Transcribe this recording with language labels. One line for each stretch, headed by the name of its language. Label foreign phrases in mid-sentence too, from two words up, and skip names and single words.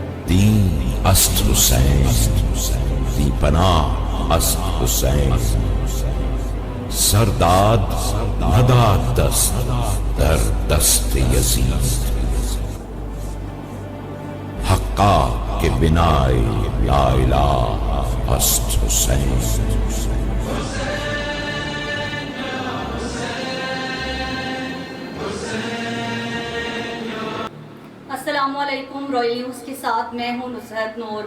Persian: دین است حسین، دی پناہ است حسین، سرداد نداد دست در دست یزید، حقا کہ بنائے لا الہ است حسین۔
Urdu: السلام علیکم، رائل نیوز کے ساتھ میں ہوں نصرت نور۔